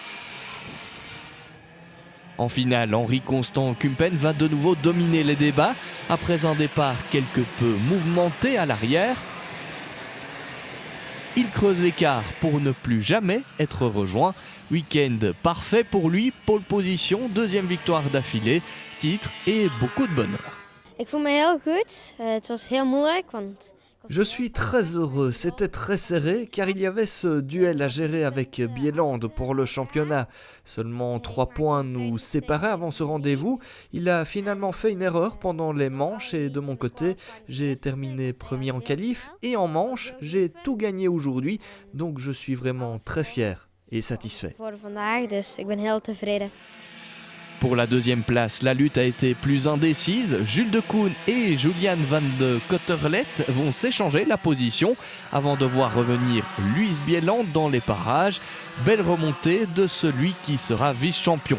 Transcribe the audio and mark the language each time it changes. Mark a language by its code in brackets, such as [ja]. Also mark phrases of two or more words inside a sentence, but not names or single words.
[fr] En finale, Henri Constant Kumpen va de nouveau dominer les débats. Après un départ quelque peu mouvementé à l'arrière, il creuse l'écart pour ne plus jamais être rejoint. Week-end parfait pour lui, pole position, deuxième victoire d'affilée, titre et beaucoup de bonheur. [nl] Ik voel me heel goed. Het was heel moeilijk, want [fr] Je suis très heureux, c'était très serré car il y avait ce duel à gérer avec Bieland pour le championnat. Seulement 3 points nous séparaient avant ce rendez-vous. Il a finalement fait une erreur pendant les manches et de mon côté, j'ai terminé premier en qualif et en manche, j'ai tout gagné aujourd'hui, donc je suis vraiment très fier et satisfait. [nl] voor vandaag, dus ik ben heel tevreden. [fr] Pour la deuxième place, la lutte a été plus indécise. Jules Decoune et Julian van de Cotterlet vont s'échanger la position avant de voir revenir Louis Bieland dans les parages. Belle remontée de celui qui sera vice-champion.